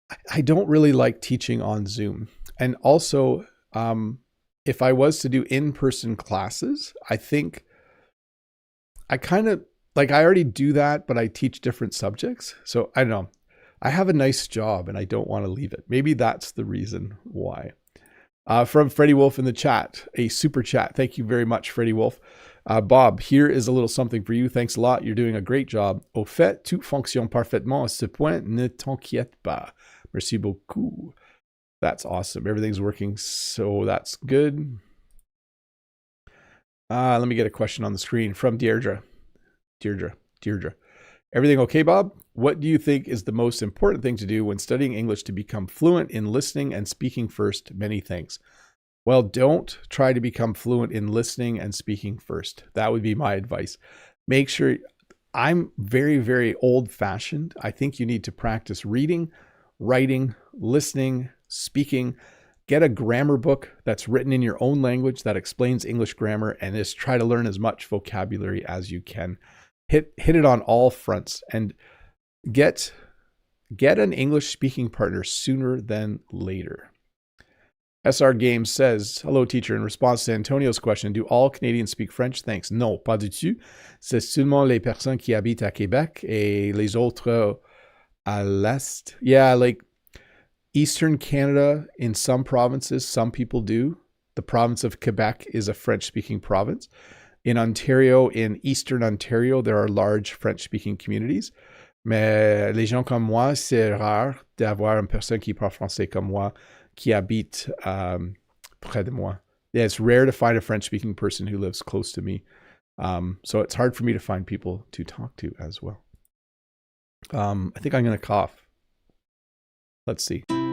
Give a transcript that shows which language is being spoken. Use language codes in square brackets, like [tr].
[en] I don't really like teaching on Zoom. And also, if I was to do in-person classes, I think I kind of like, I already do that, but I teach different subjects. So I don't know. I have a nice job and I don't want to leave it. Maybe that's the reason why. From Freddie Wolf in the chat, a super chat. Thank you very much, Freddie Wolf. Bob, here is a little something for you. Thanks a lot. You're doing a great job. [fr] Au fait, tout fonctionne parfaitement à ce point. Ne t'inquiète pas. Merci beaucoup. [en] That's awesome. Everything's working, so that's good. Let me get a question on the screen from Deirdre. Deirdre. Everything okay, Bob? What do you think is the most important thing to do when studying English to become fluent in listening and speaking first? Many thanks. Well, don't try to become fluent in listening and speaking first. That would be my advice. Make sure, I'm very, very old-fashioned. I think you need to practice reading, writing, listening, speaking. Get a grammar book that's written in your own language that explains English grammar, and just try to learn as much vocabulary as you can. Hit it on all fronts, and get an English speaking partner sooner than later. SR Games says, hello teacher, in response to Antonio's question, do all Canadians speak French? Thanks. [fr] Non, pas du tout. C'est seulement les personnes qui habitent à Québec et les autres à l'est. [en] Yeah, like Eastern Canada, in some provinces, some people do. The province of Quebec is a French-speaking province. In Ontario, in Eastern Ontario, there are large French-speaking communities. [fr] Mais les gens comme moi, c'est rare d'avoir une personne qui parle français comme moi qui habite près de moi. [en] Yeah, it's rare to find a French-speaking person who lives close to me. So it's hard for me to find people to talk to as well. I think I'm going to cough. Let's see.